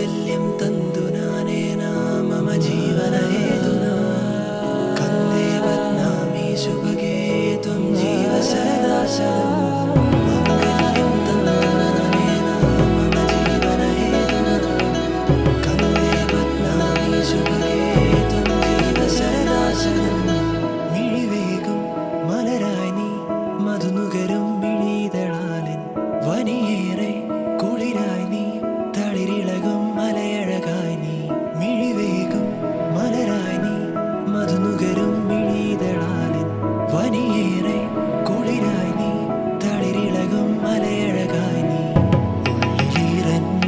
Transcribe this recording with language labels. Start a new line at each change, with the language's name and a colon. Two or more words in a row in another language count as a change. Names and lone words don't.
Sanskrit: माङ्गल्यं तन्तुनानेन मम जीवनहेतुना कन्दे बध्नामि सुभगे त्वं जीव सदा शरणं माङ्गल्यं तन्तुनानेन मम जीवनहेतुना कन्दे बध्नामि सुभगे त्वं जीव सदा शरणं
Malayalam: मिഴിവേകും മലരായി നീ മധുനുകരും മിഴിതളാലിൻ വനിയേറെ കുളിരായി നീ തളിരിളകും മലയഴകായി നീ മിഴിവേകും മലരായി നീ മധുനുകരും മിഴിതളാലിൻ വനിയേറെ കുളിരായി നീ തളിരിളകും മലയഴകായി നീ ഉള്ളിലീറൻ